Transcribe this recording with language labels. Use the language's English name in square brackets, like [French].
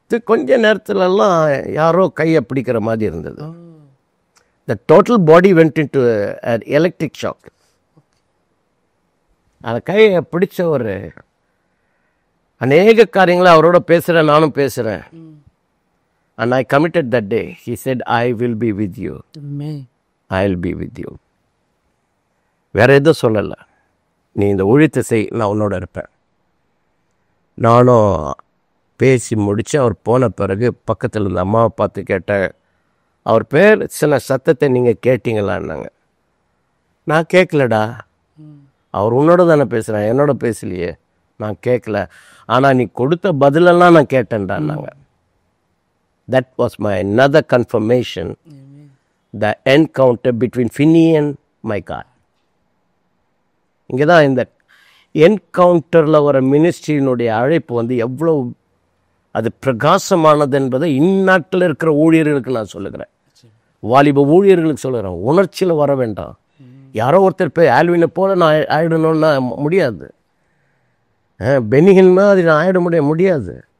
[Tamil] கொஞ்ச நேரத்துலலாம் யாரோ கையை பிடிக்கிற மாதிரி இருந்தது. [English] The total body went into electric shock. [Tamil] அந்த கையை பிடிச்ச ஒரு அநேக காரியங்களை அவரோட பேசுகிறேன், நானும் பேசுகிறேன். [English] And I committed that day. He said, I will be with you. I will be with you. [Tamil] வேற எதுவும் சொல்லலை, நீ இந்த ஊழியத்தை செய், நான் உன்னோட இருப்பேன். நானும் பேசி முடித்து அவர் போன பிறகு பக்கத்தில் இருந்த அம்மாவை பார்த்து கேட்டேன், அவர் பேர் சில சத்தத்தை நீங்கள் கேட்டீங்களான்னாங்க. நான் கேட்கலடா, அவர் உன்னோட தானே பேசுகிறேன், என்னோட பேசலையே, நான் கேட்கல. ஆனால் நீ கொடுத்த பதிலெல்லாம் நான் கேட்டேன்டான்னாங்க. [English] That was my another confirmation, the encounter between Finney and my God. [Tamil] இங்கே தான் இந்த என்கவுண்டரில் வர மினிஸ்ட்ரியினுடைய அழைப்பு வந்து எவ்வளோ அது பிரகாசமானது என்பதை இந்நாட்டில் இருக்கிற ஊழியர்களுக்கு நான் சொல்லுகிறேன், வாலிப ஊழியர்களுக்கு சொல்லுகிறேன். உணர்ச்சியில் வர வேண்டாம். யாரோ ஒருத்தர் போய் ஆல்வினை போல நான் ஆயிடணும்னா முடியாது, பெனிகின் மாதிரி நான் ஆயிட முடியாது.